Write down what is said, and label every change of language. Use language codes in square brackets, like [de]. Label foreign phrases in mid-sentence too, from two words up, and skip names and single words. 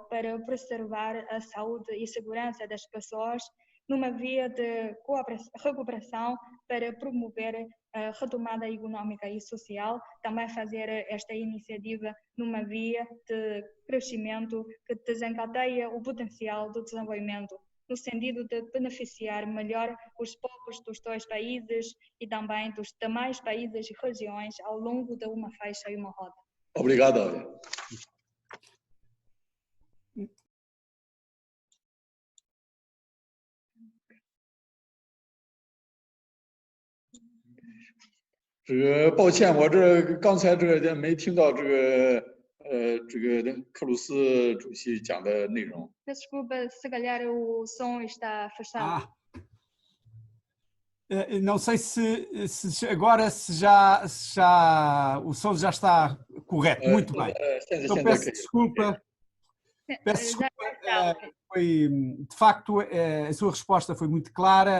[pt] para preservar a saúde e segurança das pessoas, numa via de recuperação para promover a retomada econômica e social, também fazer esta iniciativa numa via de crescimento que desencadeia o potencial do desenvolvimento, no sentido de beneficiar melhor os povos dos dois países e também dos demais países e regiões ao longo de uma faixa e uma rota. Obrigado. [zh] 抱歉，我刚才没听到这个克鲁斯主席讲的内容。 [pt] Desculpa, se calhar o som está afastado. Não sei se agora o som já está correto. Muito bem. Então peço desculpa. De facto, a sua resposta foi muito clara.